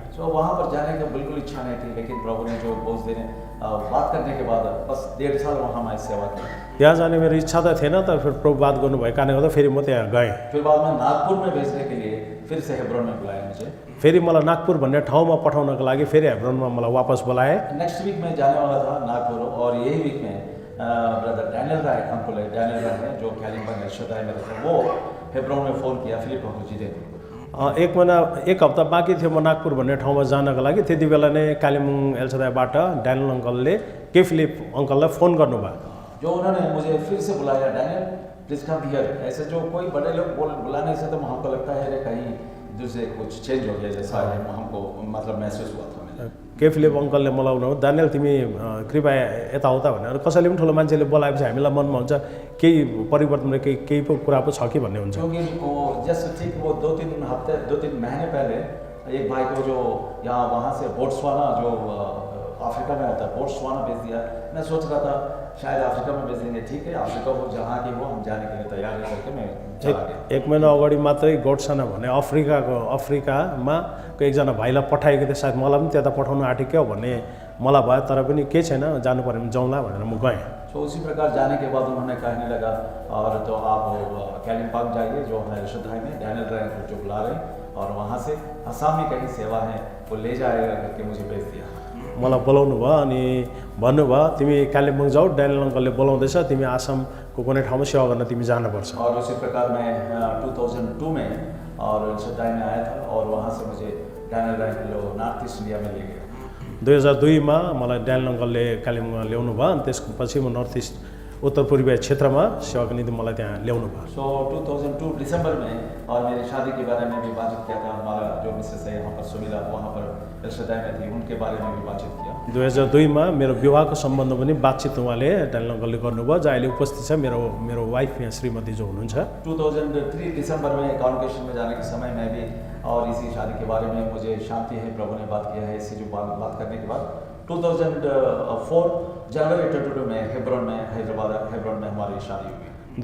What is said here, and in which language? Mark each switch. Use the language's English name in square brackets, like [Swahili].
[Hindi] तो वहाँ पर जाने का बिल्कुल इच्छा नहीं थी, लेकिन प्रभु ने जो बोझ देने बात करने के बाद बस 1.5 साल वहाँ मैं सेवा की। [Nepali] त्यहाँ जाने मेरो इच्छा त थिएन, तर फिर प्रभु बात गर्नुभएको कारणले गर्दा फेरि म त्यहाँ गएँ। [Hindi] फिर बाद में नागपुर में भेजने के लिए फिर से हेब्रोन में बुलाया मुझे। [Nepali] फेरि मलाई नागपुर भन्ने ठाउँमा पठाउनको लागि फेरि हेब्रोनमा मलाई वापस बोलाए। [Hindi] नेक्स्ट वीक में जाने वाला था नागपुर और यही वीक में ब्रदर डैनियल राय अंकुल है, डैनियल राय है जो कालिम्पोङ एल्शदाई में रहते हैं, वो हेब्रोन में फ़ोन किया फिलिप जी। [Nepali] एक हप्ता बाँकी थियो म नागपुर भन्ने ठाउँमा जानको लागि, त्यति बेला नै कालिम्पोङ एल्शदाईबाट ड्यानियल अङ्कलले के फिलिप अङ्कललाई फोन गर्नुभयो। [Hindi] जो उन्होंने मुझे फिर से बुलाया, डैनियल [English] Please come here. [Hindi] ऐसे जो कोई बड़े लोग बुलाने से तो हमको लगता है कहीं दूसरे कुछ चेंज हो गया जैसा हमको मतलब महसूस हुआ था। [Nepali] के फिलिप अङ्कलले मलाई उनीहरू दानियल तिमी कृपया यताउता भनेर कसैले पनि ठुलो मान्छेले बोलाएपछि हामीलाई मनमा हुन्छ केही परिवर्तन केही पो कुरा पो छ कि भन्ने हुन्छ। [Hindi] क्योंकि वो जस्ट ठीक वो 2-3 महीने पहले एक भाई को जो यहाँ वहाँ से बोट्सवाना जो अफ्रीका में होता है बोट्सवाना भेज दिया। मैं सोच रहा था शायद अफ्रीका में भेज देंगे, ठीक है अफ्रीका वो जहाँ की हो हम जाने के लिए तैयार है करके मैं चला गया। [Nepali] एक महिना अगाडि मात्रै गोट्सवाना भने अफ्रिकामा एकजना भाइलाई पठाएको थियो, सायद मलाई पनि त्यता पठाउनु आँटेको क्या भन्ने मलाई भयो, तर पनि केही छैन जानु पऱ्यो भने जाउँला भनेर म गएँ। [Hindi] तो उसी प्रकार जाने के बाद उन्होंने कहने लगा और तो आप कालिम्पोङ जाइए जो है एल्शदाई में डैनियल राय को जो बुला रहे हैं और वहाँ से असम में कहीं सेवा है वो ले जाएगा करके मुझे भेज दिया। [Nepali] मलाई बोलाउनु भयो अनि भन्नुभयो तिमी कालिम्पोङ जाऊ, ड्यानियल अङ्कलले बोलाउँदैछ, तिमी आसामको कुनै ठाउँमा सेवा गर्न तिमी जानुपर्छ। [Hindi] और उसी प्रकार मैं 2002 में और एल्शदाई में आया था और वहाँ से मुझे डैनियल राय को नॉर्थ ईस्ट इंडिया में ले गया। [Nepali] 2002 मा मलाई ड्यानियल अङ्कलले कालिम्पोङमा ल्याउनु भयो अनि त्यसपछि म नर्थ ईस्ट उत्तर पूर्वीय क्षेत्रमा सेवाको निम्ति मलाई त्यहाँ ल्याउनु भयो। [Hindi] सो 2002 दिसंबर में और मेरी शादी के बारे में भी बातचीत किया था। हमारा जो मिसेस है यहाँ पर सुमिला वहाँ पर एल्शदाई में थी, उनके बारे में भी बातचीत किया। [Nepali] 2002 मा मेरो विवाहको सम्बन्ध पनि बातचित उहाँले ड्यानियल अङ्कलले गर्नुभयो, जो अहिले उपस्थित छ मेरो वाइफ यहाँ श्रीमती जो हुनुहुन्छ। [Hindi] 2003 दिसंबर में कॉन्वोकेशन में जाने के समय में भी और इसी शादी के बारे में मुझे शांति है प्रभु ने बात किया है। इसी जो बात करने के बाद 2004 जनवरी 22 में हेब्रोन में हेब्रोन में हमारी शादी हुई।